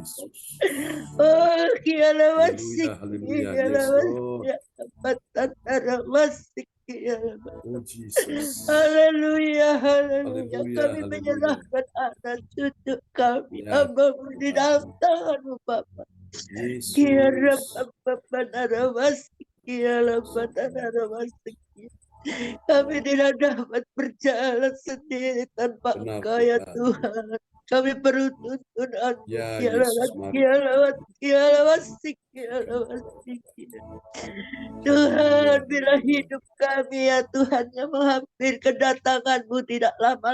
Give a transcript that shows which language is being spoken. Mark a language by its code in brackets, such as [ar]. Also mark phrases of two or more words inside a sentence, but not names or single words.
[id] Yesus. Oh, dia lewat Haleluya, sik, haleluya. dia Yes, lewat Lord. sik, dia lewat. Oh, Jesus. Haleluya, haleluya. Haleluya, Kami haleluya. menyerahkan anak cucu kami, Ya, hamba-Mu di dalam tangan-Mu Bapa. Yesus. Kira Bapa narawasi, kira Bapa narawasi. Kami tidak dapat berjalan sendiri tanpa Benar, Engkau ya Tuhan. Tuhan. Kami perlu tuntunan-Mu. Ya, Kira Yesus. Mari. Tuhan, bila hidup kami ya Tuhan yang menghampiri kedatangan-Mu tidak lama